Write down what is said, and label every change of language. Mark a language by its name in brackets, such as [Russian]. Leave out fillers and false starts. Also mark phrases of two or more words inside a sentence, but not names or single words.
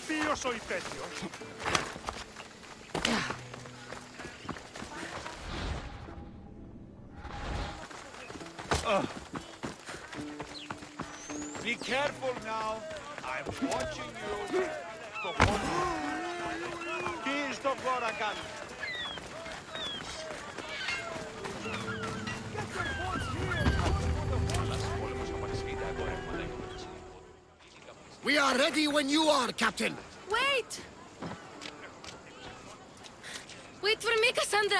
[Italian] io so il peggio. [English] Be careful now. I'm watching you. [Greek] Τι στο χώρα κάνεις. [English] We are ready when you are, Captain. Wait! Wait for me, Cassandra.